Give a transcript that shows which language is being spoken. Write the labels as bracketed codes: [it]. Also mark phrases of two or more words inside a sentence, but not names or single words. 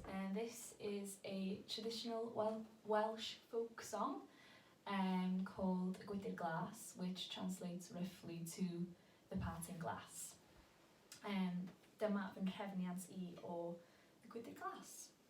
[en] This is a traditional Welsh folk song called Gwydr Glas, which translates roughly to the parting glass. [cy] Dyma fy nhrefniant I o y Gwydr Glas.